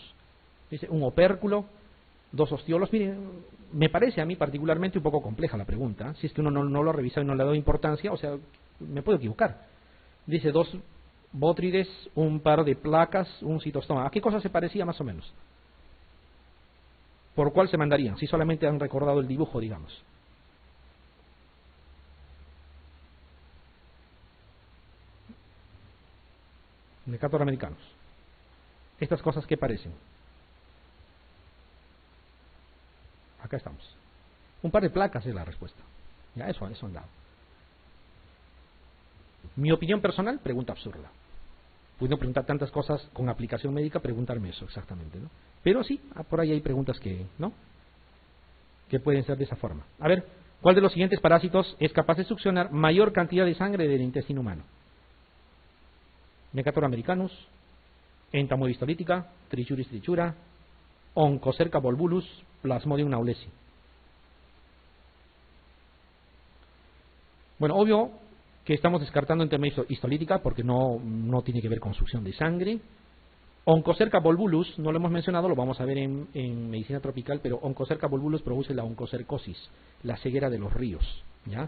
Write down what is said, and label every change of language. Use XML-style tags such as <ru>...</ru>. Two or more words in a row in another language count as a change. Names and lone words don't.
<es>Dice, un opérculo, dos ostiolos. Miren, me parece a mí particularmente un poco compleja la pregunta. Si es que uno no lo ha revisado y no le ha dado importancia, o sea, me puedo equivocar. Dice, dos bótrides, un par de placas, un citostoma. ¿A qué cosa se parecía más o menos? ¿Por cuál se mandarían? Si solamente han recordado el dibujo, digamos. Necator americanus. Estas cosas, ¿qué parecen? Acá estamos. Un par de placas es la respuesta. Ya, eso han dado. Mi opinión personal, pregunta absurda. Pudiendo preguntar tantas cosas con aplicación médica, preguntarme eso exactamente, ¿no? Pero sí, por ahí hay preguntas que, ¿no?, que pueden ser de esa forma. A ver, ¿cuál de los siguientes parásitos es capaz de succionar mayor cantidad de sangre del intestino humano? Necator americanus, Entamoebis tolytica, Trichuris trichura, Onchocerca volvulus, Plasmodium naulesi. Bueno, obvio que estamos descartando Entamoebis histolítica porque no tiene que ver con succión de sangre. Onchocerca volvulus, no lo hemos mencionado, lo vamos a ver en medicina tropical, pero Onchocerca volvulus produce la oncocercosis, la ceguera de los ríos, ¿ya?</es>